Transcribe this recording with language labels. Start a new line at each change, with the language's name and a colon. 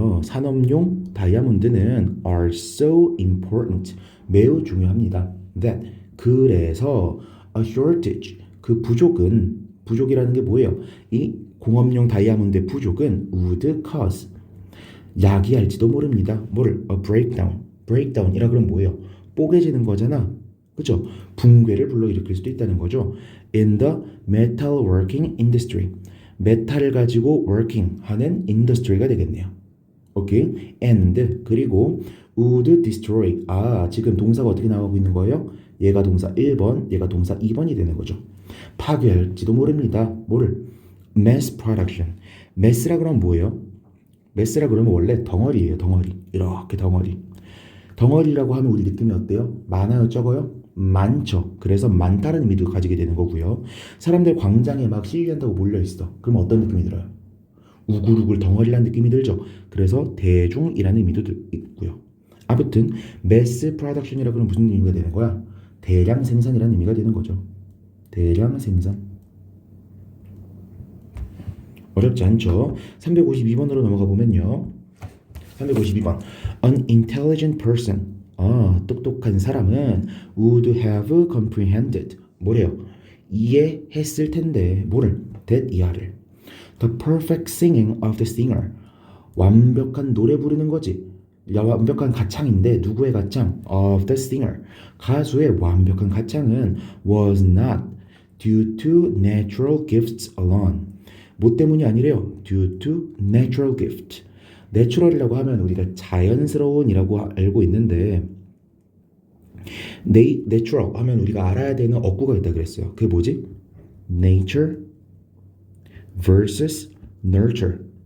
Korean: 산업용 다이아몬드는
English: are so important.
Korean: 매우 중요합니다. That. 그래서
English: a shortage.
Korean: 그 부족이라는 게 뭐예요? 이 공업용 다이아몬드의 부족은
English: would cause.
Korean: 야기할지도 모릅니다. 뭐를?
English: a breakdown.
Korean: breakdown이라 그러면 뭐예요? 뽀개지는 거잖아. 그죠? 붕괴를 불러일으킬 수도 있다는 거죠.
English: In the metalworking industry.
Korean: 메탈을 가지고 working 하는 인더스트리가 되겠네요. 오케이?
English: and
Korean: 그리고
English: would destroy.
Korean: 지금 동사가 어떻게 나오고 있는 거예요? 얘가 동사 1번, 얘가 동사 2번이 되는 거죠. 파괴할지도 모릅니다. 뭐를?
English: mass production.
Korean: mass라 그러면 뭐예요? mass라 그러면 원래 덩어리예요. 덩어리. 이렇게 덩어리. 덩어리라고 하면 우리 느낌이 어때요? 많아요? 적어요? 많죠. 그래서 많다는 의미도 가지게 되는 거고요. 사람들 광장에 막 시위한다고 몰려있어. 그럼 어떤 느낌이 들어요? 우글우글 덩어리라는 느낌이 들죠. 그래서 대중이라는 의미도 있고요. 아무튼 mass production이라고 하면 무슨 의미가 되는 거야? 대량 생산이라는 의미가 되는 거죠. 대량 생산. 어렵지 않죠? 352번으로 넘어가 보면요. 352번.
English: An intelligent person. 똑똑한 사람은 would have comprehended.
Korean: 뭐래요? 이해했을 텐데. 뭐를? that 이하를.
English: The perfect singing of the singer.
Korean: 완벽한 노래 부르는 거지. 완벽한 가창인데 누구의 가창?
English: Of the singer.
Korean: 가수의 완벽한 가창은
English: was not due to natural gifts alone.
Korean: 뭐 때문이 아니래요.
English: due to natural gift.
Korean: 내추럴이라고 하면 우리가 자연스러운이라고 알고 있는데 natural 하면 우리가 알아야 되는 어구가 있다 그랬어요. 그게 뭐지?
English: nature versus nurture.